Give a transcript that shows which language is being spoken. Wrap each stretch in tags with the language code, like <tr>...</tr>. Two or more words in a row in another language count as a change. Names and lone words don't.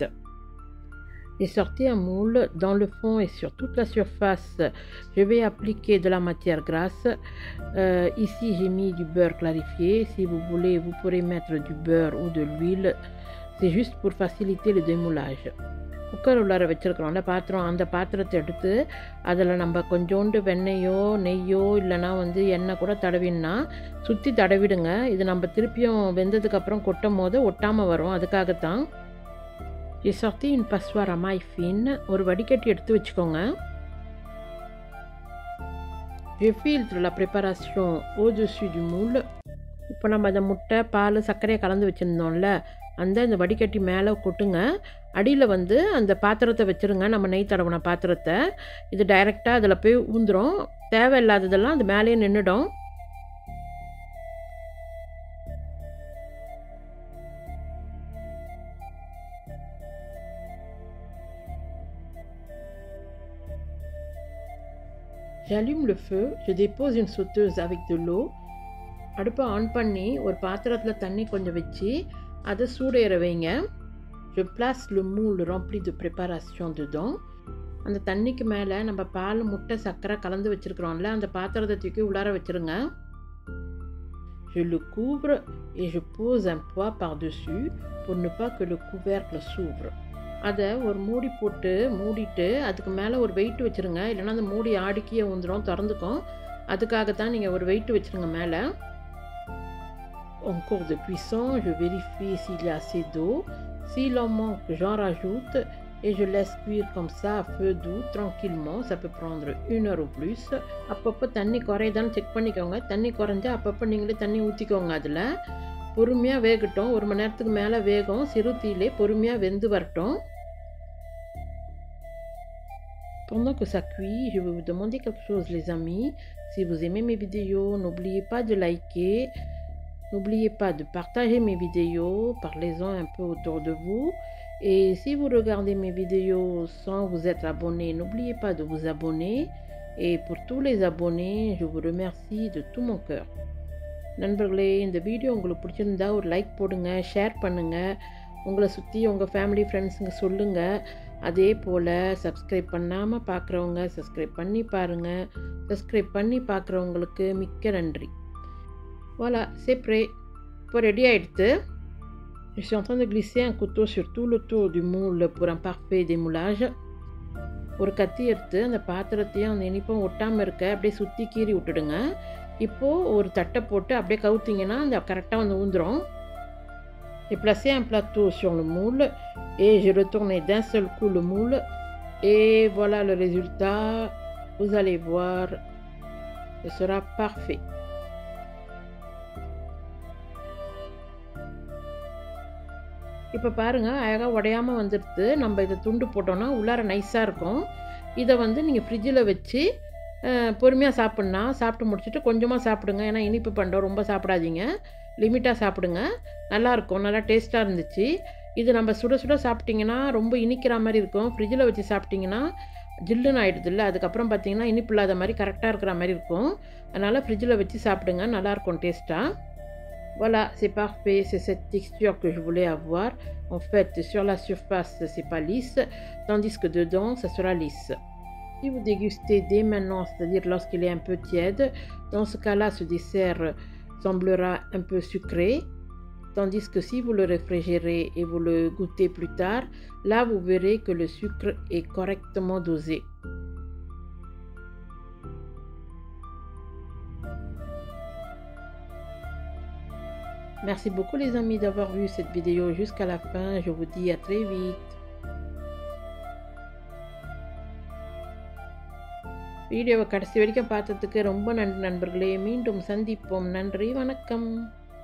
<fr>J'ai sorti un moule. Dans le fond et sur toute la surface, je vais appliquer de la matière grasse. Ici, j'ai mis du beurre clarifié. Si vous voulez, vous pourrez mettre du beurre ou de l'huile. C'est juste pour faciliter le démoulage.</fr> <ta>குக்கர் உள்ளார வச்சுருக்கிறோம்ல பாத்திரம், அந்த பாத்திரத்தை எடுத்து அதில் நம்ம கொஞ்சோண்டு வெண்ணெயோ நெய்யோ இல்லைனா வந்து எண்ணெய் கூட தடவின்னா சுற்றி தடவிடுங்க. இது நம்ம திருப்பியும் வெந்ததுக்கப்புறம் கொட்டும் போது ஒட்டாமல் வரும், அதுக்காகத்தான்.</ta> <fr>J'ai sorti une passoire à maille fine.</fr> <ta>ஒரு வடிகட்டி எடுத்து வச்சுக்கோங்க.</ta> <fr>Je filtre la préparation au-dessus du moule.</fr> <ta>இப்போ நம்ம அந்த முட்டை பால் சர்க்கரையை கலந்து வச்சுருந்தோம்ல, இந்த வடிகட்டி மேலே கொட்டுங்க. அடியில் வந்து அந்த பாத்திரத்தை வச்சுருங்க, நம்ம நெய் தடவின பாத்திரத்தை. இது டைரெக்டாக அதில் போய் ஊந்துடும். தேவையில்லாததெல்லாம் அது மேலேயே நின்றுடும்.</ta> <fr>J'allume le feu, je dépose une sauteuse avec de l'eau.</fr> <ta>அடுப்பை ஆன் பண்ணி ஒரு பாத்திரத்தில் தண்ணி கொஞ்சம் வச்சு அதை சூடேற வைங்க.</ta> <fr>Je place le moule rempli de préparation dedans.</fr> <ta>அந்த தண்ணிக்கு மேலே நம்ம பால் முட்டை சர்க்கரை கலந்து வச்சுருக்கிறோம்ல, அந்த பாத்திரத்தை தூக்கி உள்ளார வச்சுருங்க.</ta> <fr>Je le couvre et je pose un poids par-dessus pour ne pas que le couvercle s'ouvre.</fr> <ta>அதை ஒரு மூடி போட்டு மூடிட்டு அதுக்கு மேலே ஒரு வெயிட் வச்சுருங்க. இல்லைன்னா அந்த மூடி ஆடிக்கியே வந்துடும், திறந்துக்கும். அதுக்காகத்தான் நீங்கள் ஒரு வெயிட் வச்சுருங்க மேலே.</ta> <fr>En cours de cuisson, je vérifie s'il y a assez d'eau. S'il en manque, j'en rajoute et je laisse cuire comme ça à feu doux tranquillement. Ça peut prendre 1 heure ou plus.</fr> <ta>அப்பப்போ தண்ணி குறையுதான்னு செக் பண்ணிக்கோங்க. தண்ணி குறைஞ்சா அப்பப்போ நீங்களே தண்ணி ஊற்றிக்கோங்க. அதில் பொறுமையாக வேகட்டும். 1 மணி நேரத்துக்கு மேலே வேகும். சிறு தீயிலே பொறுமையாக வெந்து வரட்டும்.</ta> <fr>Pendant que ça cuit, je vais vous demander quelque chose, les amis. Si vous aimez mes vidéos, n'oubliez pas de liker. N'oubliez pas de partager mes vidéos, parlez-en un peu autour de vous. Et si vous regardez mes vidéos sans vous être abonné, n'oubliez pas de vous abonner. Et pour tous les abonnés, je vous remercie de tout mon cœur.</fr> <ta>நண்பர்களே, இந்த வீடியோ உங்களுக்கு பிடிச்சிருந்தா ஒரு லைக் போடுங்க, ஷேர் பண்ணுங்கள், உங்களை சுற்றி உங்கள்</ta> <en>family friends</en> <ta>சொல்லுங்கள். அதே போல் சப்ஸ்கிரைப் பண்ணாமல் பார்க்குறவங்க சப்ஸ்கிரைப் பண்ணி பாருங்கள். சப்ஸ்கிரைப் பண்ணி பார்க்குறவங்களுக்கு மிக்க நன்றி.</ta> <fr>Voilà, c'est prêt. Pour</fr> <ta>ready ஆயிடுத்து.</ta> <fr>Je suis en train de glisser un couteau sur tout le tour du moule pour un parfait démoulage.</fr> <ta>ஒரு கத்தி எடுத்து அந்த பாத்திரத்தையும் அந்த இனிப்பும் ஒட்டாமல் இருக்க அப்படியே சுற்றி கீறி விட்டுடுங்க. இப்போது ஒரு தட்டை போட்டு அப்படியே கவுத்திங்கன்னா அந்த கரெக்டாக வந்து ஊந்துடும்.</ta> <fr>J'ai placé un plateau sur le moule et j'ai retourné d'un seul coup le moule et voilà le résultat. Vous allez voir, ce sera parfait.</fr> <ta>இப்போ பாருங்கள், அழகாக உடையாமல் வந்துடுது. நம்ம இதை துண்டு போட்டோன்னா உள்ளார நைஸாக இருக்கும். இதை வந்து நீங்கள் ஃப்ரிட்ஜில் வச்சு பொறுமையாக சாப்பிட்லாம். சாப்பிட்டு முடிச்சுட்டு கொஞ்சமாக சாப்பிடுங்க. ஏன்னா இனிப்பு பண்டம் ரொம்ப சாப்பிடாதீங்க, லிமிட்டாக சாப்பிடுங்க. நல்லாயிருக்கும், நல்லா டேஸ்ட்டாக இருந்துச்சு. இது நம்ம சுட சுட சாப்பிட்டிங்கன்னா ரொம்ப இனிக்கிற மாதிரி இருக்கும். ஃப்ரிட்ஜில் வச்சு சாப்பிட்டிங்கன்னா ஜில்லுன்னு ஆகிடுது இல்லை. அதுக்கப்புறம் பார்த்திங்கன்னா இனிப்பு இல்லாத மாதிரி கரெக்டாக இருக்கிற மாதிரி இருக்கும். அதனால் ஃப்ரிட்ஜில் வச்சு சாப்பிடுங்க, நல்லாயிருக்கும் டேஸ்ட்டாக.</ta> <fr>Voilà, c'est parfait, c'est cette texture que je voulais avoir. En fait, sur la surface, c'est pas lisse, tandis que dedans, ça sera lisse. Si vous dégustez dès maintenant, c'est-à-dire lorsqu'il est un peu tiède, dans ce cas-là, ce dessert semblera un peu sucré. Tandis que si vous le réfrigérez et vous le goûtez plus tard, là, vous verrez que le sucre est correctement dosé. Merci beaucoup les amis d'avoir vu cette vidéo jusqu'à la fin. Je vous dis à très vite.</fr> <ta>வீடியோவை கடைசி வரைக்கும் பார்த்ததுக்கு ரொம்ப நன்றி நண்பர்களே. மீண்டும் சந்திப்போம். நன்றி, வணக்கம்.</ta>